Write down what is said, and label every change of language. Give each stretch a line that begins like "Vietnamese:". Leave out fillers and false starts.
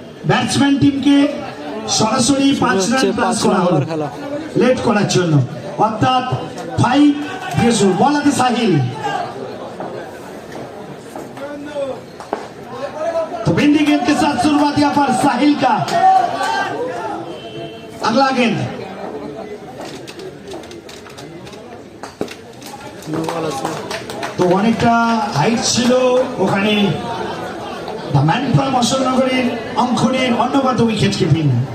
Bangla: Batsman টিমকে সরাসরি 5 run plus করা হলো লেট করার জন্য, অর্থাৎ 5 দিয়ে শুরু। বল আছে
Hindi: साहिल, तो बिंदी गेंद के साथ शुरुआत यहाँ पर साहिल का। अगला गेंद
Bangla: তো অনেকটা হাইট ছিল ওখানে। দ্য ম্যান ফ্রম অশোকনগরের অঙ্কনের অন্যগত উইকেট কিপিং।